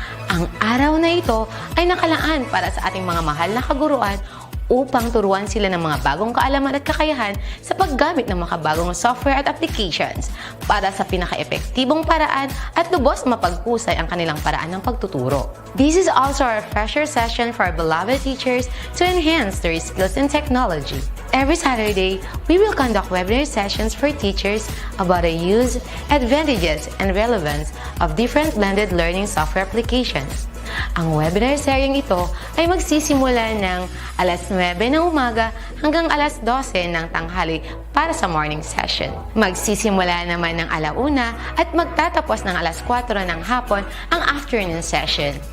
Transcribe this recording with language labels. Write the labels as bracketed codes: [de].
[tl] Ang araw na ito ay nakalaan para sa ating mga mahal na kaguruan upang turuan sila ng mga bagong kaalaman at kakayahan sa paggamit ng makabagong software at applications para sa pinaka-epektibong paraan at lubos mapagpusay ang kanilang paraan ng pagtuturo. [en] This is also a refresher session for our beloved teachers to enhance their skills in technology. Every Saturday, we will conduct webinar sessions for teachers about the use, advantages, and relevance of different blended learning software applications. [tl] Ang webinar seryeng ito ay magsisimula ng alas 9 ng umaga hanggang alas 12 ng tanghali para sa morning session. Magsisimula naman ng alauna at magtatapos ng alas 4 ng hapon ang afternoon session.